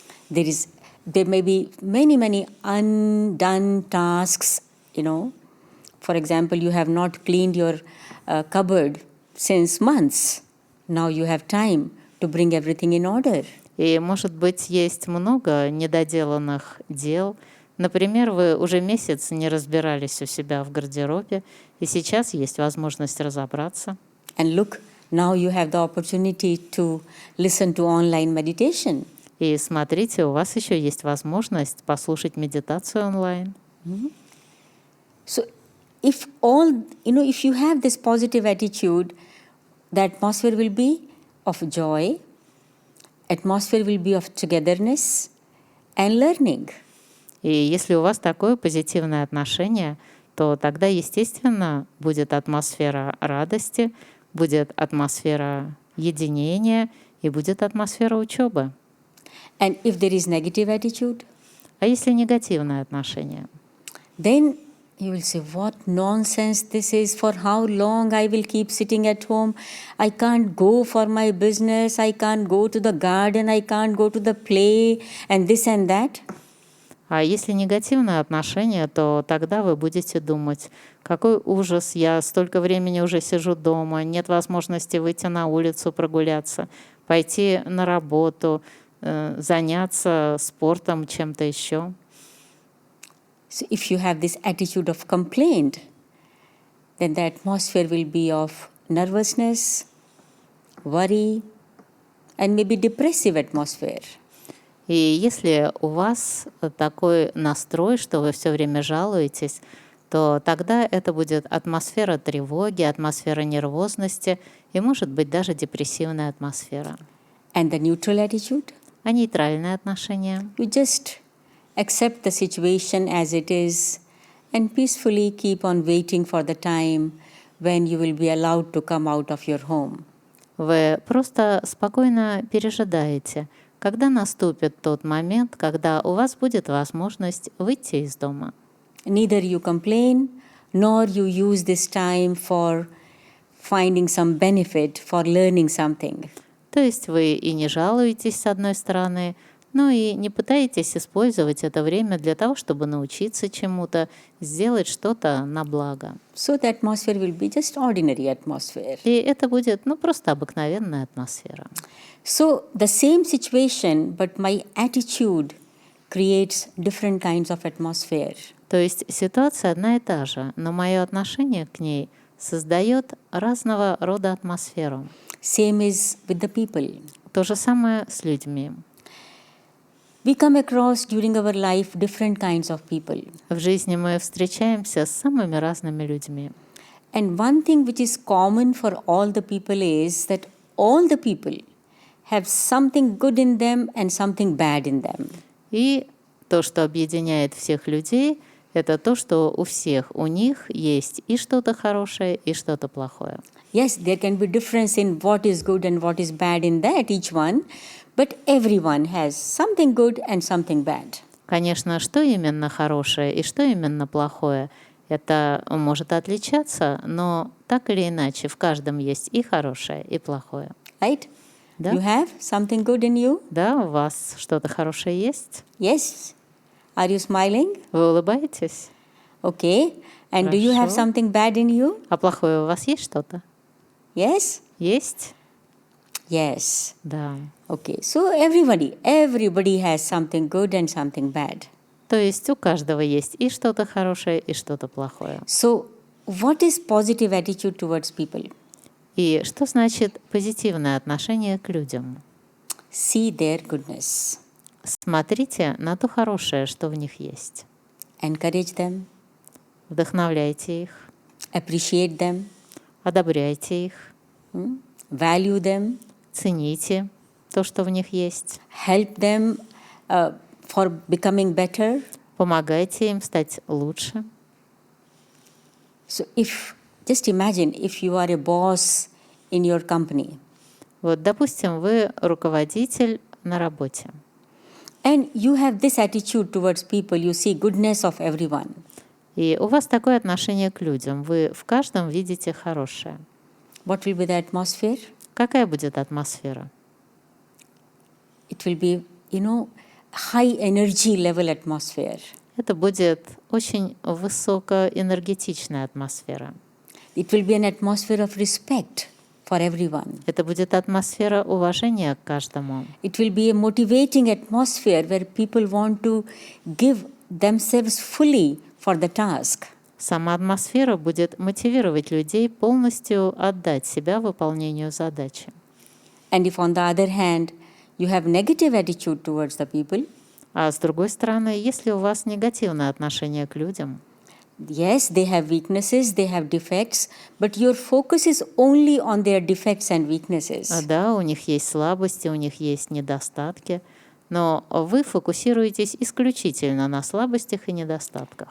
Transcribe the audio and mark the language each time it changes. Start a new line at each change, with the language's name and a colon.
English: There may be many undone tasks, you know. For example, you have not cleaned your cupboard since months. Now you have time to bring everything in order.
Russian: И, может быть, есть много недоделанных дел. Например, вы уже месяц не разбирались у себя в гардеробе, и сейчас есть возможность разобраться.
English: And look, now you have the opportunity to listen to online meditation.
Russian: И смотрите, у вас еще есть возможность послушать медитацию онлайн.
English: So if you have this positive attitude, the atmosphere will be of joy, atmosphere will be of togetherness and learning.
Russian: И если у вас такое позитивное отношение, то тогда, естественно, будет атмосфера радости, будет атмосфера единения и будет атмосфера учебы.
English: And if there is negative attitude,
Russian: А если негативное отношение?
English: then you will say, what nonsense this is, for how long I will keep sitting at home, I can't go for my business, I can't go to the garden, I can't go to the play, and this and that.
Russian: А если негативное отношение, то тогда вы будете думать, какой ужас, я столько времени уже сижу дома, нет возможности выйти на улицу прогуляться, пойти на работу, заняться спортом, чем-то еще.
English: So if you have this attitude of complaint, then the atmosphere will be of nervousness, worry, and maybe depressive atmosphere.
Russian: И если у вас такой настрой, что вы все время жалуетесь, то тогда это будет атмосфера тревоги, атмосфера нервозности и, может быть, даже депрессивная атмосфера.
English: And the neutral attitude?
Russian: А нейтральное отношение?
English: You just accept the situation as it is and peacefully keep on waiting for the time when you will be allowed to come out of your home.
Russian: Вы просто спокойно пережидаете, когда наступит тот момент, когда у вас будет возможность выйти из дома.
English: Neither you complain, nor you use this time for finding some benefit, for learning something.
Russian: То есть вы и не жалуетесь с одной стороны, но и не пытаетесь использовать это время для того, чтобы научиться чему-то, сделать что-то на благо.
English: So the atmosphere will be just ordinary atmosphere.
Russian: И это будет, просто обыкновенная атмосфера.
English: So the same situation, but my attitude creates different kinds of atmosphere.
Russian: То есть ситуация одна и та же, но мое отношение к ней создает разного рода атмосферу.
English: Same is with the people.
Russian: То же самое с людьми.
English: We come across during our life different kinds of people.
Russian: В жизни мы встречаемся с самыми разными людьми.
English: And one thing which is common for all the people is that all the people have something good in them and something bad in them.
Russian: И то, что объединяет всех людей, это то, что у них есть и что-то хорошее, и что-то плохое.
English: Yes, there can be difference in what is good and what is bad in that, each one, but everyone has something good and something bad.
Russian: Конечно, что именно хорошее и что именно плохое, это может отличаться, но так или иначе в каждом есть и хорошее, и плохое.
English: Right?
Russian: Да?
English: You have something good in you?
Russian: Да, у вас что-то хорошее есть?
English: Yes. Are you smiling?
Russian: Вы улыбаетесь?
English: Okay. And do you have
Russian: Хорошо.
English: something bad in you?
Russian: А плохое у вас есть что-то?
English: Yes?
Russian: Есть?
English: Yes.
Russian: Да.
English: Okay. So everybody has something good and something bad.
Russian: То есть у каждого есть и что-то хорошее, и что-то плохое.
English: So what is positive attitude towards people?
Russian: И что значит позитивное отношение к людям?
English: See their goodness.
Russian: Смотрите на то хорошее, что в них есть.
English: Encourage them.
Russian: Вдохновляйте их,
English: Appreciate them.
Russian: одобряйте их,
English: Value them.
Russian: цените то, что в них есть,
English: Help them for becoming better.
Russian: помогайте им стать лучше.
English: So just imagine if you are a boss in your company
Russian: Вот, допустим, вы руководитель на работе,
English: and you have this attitude towards people, you see goodness of everyone.
Russian: и у вас такое отношение к людям, вы в каждом видите хорошее.
English: What will be the atmosphere?
Russian: Какая будет атмосфера?
English: It will be, high energy level atmosphere.
Russian: Это будет очень высокоэнергетичная атмосфера.
English: It will be an atmosphere of respect for everyone.
Russian: Это будет атмосфера уважения к каждому.
English: It will be a motivating atmosphere where people want to give themselves fully for the task.
Russian: Сама атмосфера будет мотивировать людей полностью отдать себя выполнению задачи.
English: And if on the other hand, you have negative attitude towards the people,
Russian: А с другой стороны, если у вас негативное отношение к людям,
English: yes, they have weaknesses, they have defects, but your focus is only on their defects and weaknesses.
Russian: да, у них есть слабости, у них есть недостатки, но вы фокусируетесь исключительно на слабостях и недостатках.